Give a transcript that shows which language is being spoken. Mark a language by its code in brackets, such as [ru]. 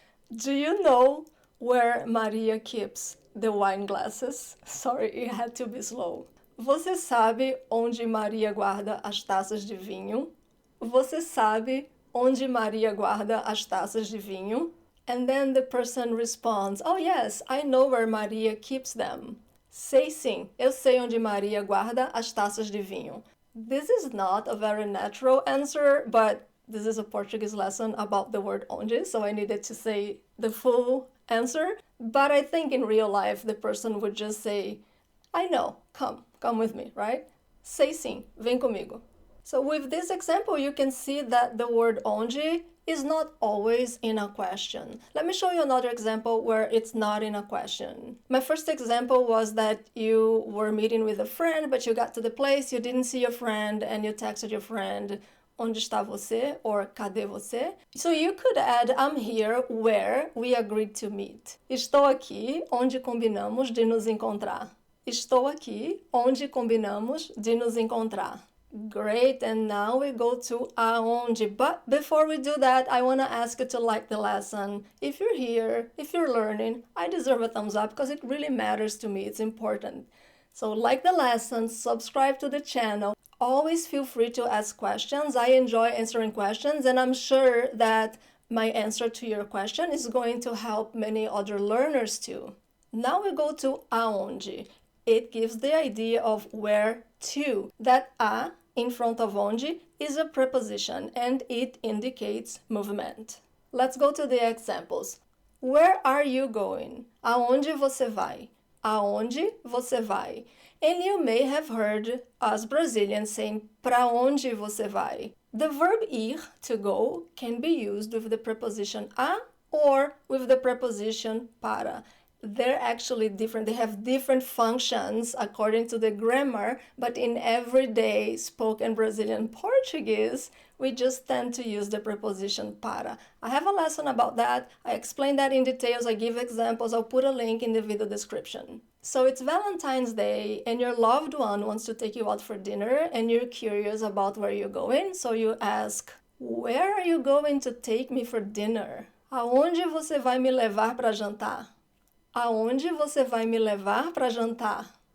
[en] Do you know where Maria keeps the wine glasses? Sorry, it had to be slow. [pt] Você sabe onde Maria guarda as taças de vinho? Você sabe onde Maria guarda as taças de vinho? [en] And then the person responds, oh yes, I know where Maria keeps them. [pt] Sei sim, eu sei onde Maria guarda as taças de vinho. [en] This is not a very natural answer, but this is a Portuguese lesson about the word onde, so I needed to say the full answer. But I think in real life, the person would just say, I know, come with me, right? [pt] Sei sim, vem comigo. [en] So with this example, you can see that the word onde is not always in a question. Let me show you another example where it's not in a question. My first example was that you were meeting with a friend, but you got to the place, you didn't see your friend, and you texted your friend, [pt] onde está você? Or cadê você? [en] So you could add, I'm here where we agreed to meet. [pt] Estou aqui onde combinamos de nos encontrar. Estou aqui onde combinamos de nos encontrar. [en] Great, and now we go to aonde. But before we do that, I want to ask you to like the lesson. If you're here, if you're learning, I deserve a thumbs up because it really matters to me. It's important. So like the lesson, subscribe to the channel. Always feel free to ask questions. I enjoy answering questions, and I'm sure that my answer to your question is going to help many other learners too. Now we go to aonde. It gives the idea of where to. That a in front of onde is a preposition and it indicates movement. Let's go to the examples. Where are you going? [pt] Aonde você vai? Aonde você vai? [en] And you may have heard us Brazilians saying, [pt] pra onde você vai? [en] The verb ir, to go, can be used with the preposition a or with the preposition para. They're actually different. They have different functions according to the grammar, but in everyday spoken Brazilian Portuguese, we just tend to use the preposition para. I have a lesson about that. I explain that in details. I give examples. I'll put a link in the video description. So it's Valentine's Day and your loved one wants to take you out for dinner and you're curious about where you're going. So you ask, where are you going to take me for dinner? [pt] Aonde você vai me levar para jantar? Aonde você vai me levar para jantar?